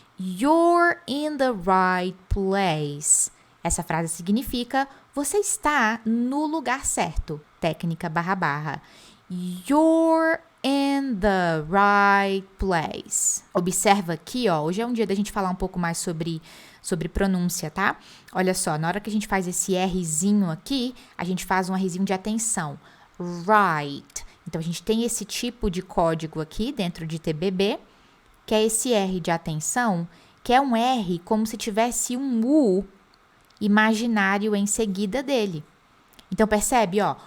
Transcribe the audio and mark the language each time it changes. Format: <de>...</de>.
<en>You're in the right place.</en> <pt>Essa frase significa você está no lugar certo. Técnica //.</pt> <en>You're in the right place.</en> <pt>Observa aqui, ó. Hoje é um dia da gente falar um pouco mais sobre pronúncia, tá? Olha só, na hora que a gente faz esse Rzinho aqui, a gente faz um Rzinho de atenção. Right. Então, a gente tem esse tipo de código aqui dentro de TBB, que é esse R de atenção, que é um R como se tivesse um U imaginário em seguida dele. Então, percebe, ó?</pt>